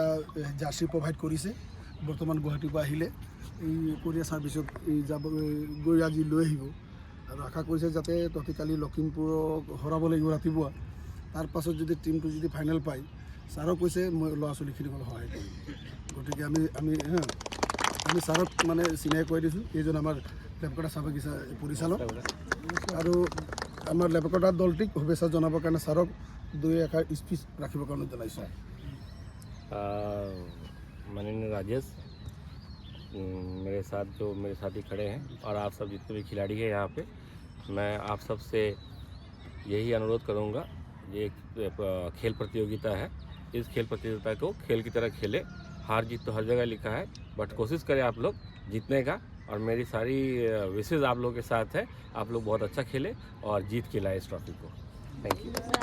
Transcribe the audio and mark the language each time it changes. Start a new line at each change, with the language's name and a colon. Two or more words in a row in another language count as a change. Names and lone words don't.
Assamese: জাৰ্চি প্ৰভাইড কৰিছে বৰ্তমান গুৱাহাটীৰ পৰা আহিলে এই
English: courier service
Assamese: যাব গৈ আজি লৈ আহিব আৰু আশা কৰিছে যাতে তহঁতি কালি লখিমপুৰক হৰাব লাগিব ৰাতিপুৱা তাৰ পাছত যদি টিমটো যদি ফাইনেল পায় ছাৰক কৈছে মই ল'ৰা ছোৱালীখিনিক সহায় কৰিম গতিকে আমি ছাৰক মানে চিনাই কৈ দিছোঁ এইজন আমাৰ লেপেটকটা চাহ বাগিচা পৰিচালক আৰু আমাৰ লেপেটকটা দলটিক শুভেচ্ছা জনাবৰ কাৰণে ছাৰক 2-1 স্পীচ ৰাখিবৰ কাৰণে জনাইছোঁ
Hindi: माननीय राजेश मेरे साथी खड़े हैं और आप सब जितने भी खिलाड़ी हैं यहाँ पे मैं आप सब से यही अनुरोध करूँगा ये एक खेल प्रतियोगिता है इस खेल प्रतियोगिता को खेल की तरह खेले हार जीत तो हर जगह लिखा है बट कोशिश करें आप लोग जीतने का और मेरी सारी विशेष आप लोगों के साथ है आप लोग बहुत अच्छा खेले और जीत के लाए इस ट्रॉफी को
English: thank you